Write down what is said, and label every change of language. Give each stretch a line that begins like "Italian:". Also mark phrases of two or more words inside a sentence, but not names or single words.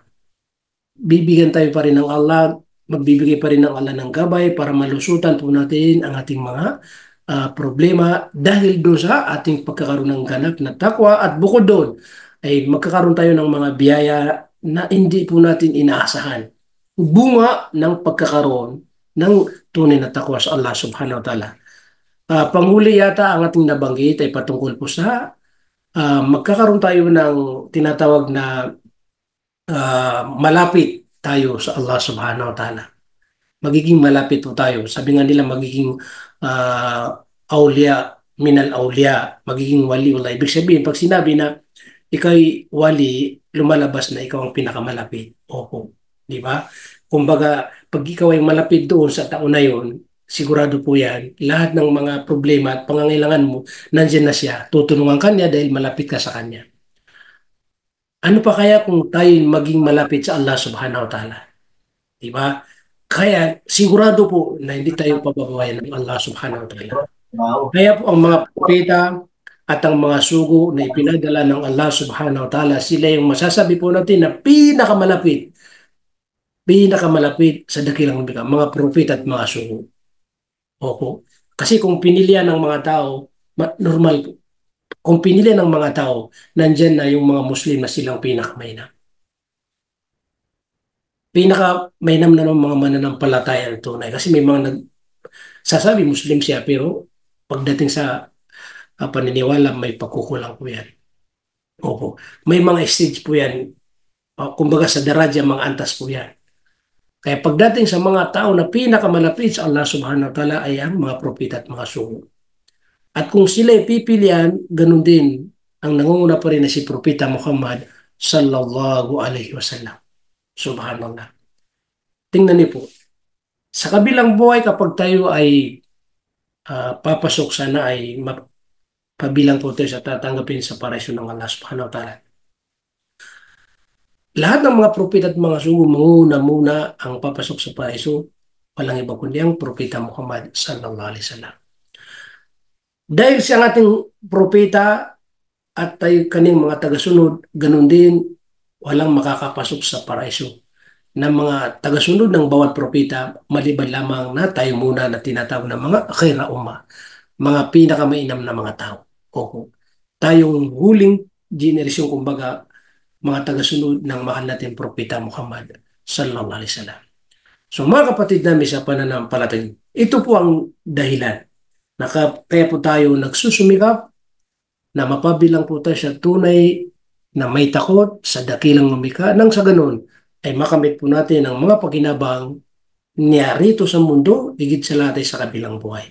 Filipino: Bibigyan tayo pa rin ng Allah, magbibigay pa rin ng Allah ng gabay para malusutan po natin ang ating mga problema dahil doon sa ating pagkakaroon ng ganap na takwa at bukod doon ay magkakaroon tayo ng mga biyaya na hindi po natin inaasahan. Bunga ng pagkakaroon ng tunay na takwa sa Allah
Arabic: سبحانه وتعالى.
Filipino: Panghuli yata ang ating nabanggit ay patungkol po sa magkakaroon tayo ng tinatawag na malapit tayo sa Allah
Arabic: سبحانه وتعالى.
Filipino: Magiging malapit po tayo. Sabi nga nila magiging awliya,
Arabic: من الأولياء,
Filipino: magiging wali ulay. Ibig sabihin, pag sinabi na ikaw'y wali, lumalabas na ikaw ang pinakamalapit. Opo. Di ba? Kumbaga, pag ikaw ay malapit doon sa taon na yon, sigurado po yan, lahat ng mga problema at pangangailangan mo, nandiyan na siya. Tutulungan ka niya dahil malapit ka sa kanya. Ano pa kaya kung tayo maging malapit sa Allah
Arabic: سبحانه وتعالى?
Filipino: Di ba? Kaya sigurado po na hindi tayo pababawayan ng Allah
Arabic: سبحانه وتعالى.
Filipino: Kaya po ang mga propeta at ang mga sugo na ipinadala ng Allah
Arabic: سبحانه وتعالى,
Filipino: sila yung masasabi po natin na pinakamalapit sa dakilang lumikha, mga propeta at mga sugo. Opo. Kasi kung pinilihan ng mga tao, normal po. Kung pinili ng mga tao, nandyan na yung mga Muslim na silang pinakamainam. Pinakamainam na ng mga mananampalataya ng tunay. Kasi may mga sasabi Muslim siya, pero pagdating sa paniniwala, may pagkukulang po yan. Opo. May mga stage po yan. Kumbaga sa daradya, mga antas po yan. Kaya pagdating sa mga tao na pinakamalapit sa Allah
Arabic: سبحانه وتعالى
Filipino: ay ang mga propeta at mga sugo. At kung sila pipilian, ganun din ang nangunguna pa rin na si Propeta Muhammad
Arabic: صلى الله عليه وسلم.
Filipino: Subhanallah. Tingnan niyo po. Sa kabilang buhay kapag tayo ay papasok sana ay pabilang po tayo sa tatanggapin sa paraiso ng Allah
Arabic: سبحانه وتعالى.
Filipino: Lahat ng mga propeta at mga sugo muna ang papasok sa paraiso, walang iba kundi ang Propeta Muhammad
Arabic: صلى الله عليه وسلم.
Filipino: Dahil siya ang ating propeta at tayo kaning mga tagasunod, ganun din walang makakapasok sa paraiso na mga tagasunod ng bawat propeta maliban lamang na tayo muna na tinatawag na mga
Arabic: خير أمة,
Filipino: mga pinakamainam na mga tao. O tayong huling generasyon kumbaga mga tagasunod ng mahal natin Propeta Muhammad
Arabic: صلى الله عليه وسلم.
Filipino: So mga kapatid namin sa pananampalataya, ito po ang dahilan na kaya po tayo nagsusumikap na mapabilang po tayo sa tunay na may takot sa dakilang lumikha nang sa ganun ay makamit po natin ang mga paginabang niya rito sa mundo, higit sa lahat ay sa kabilang buhay.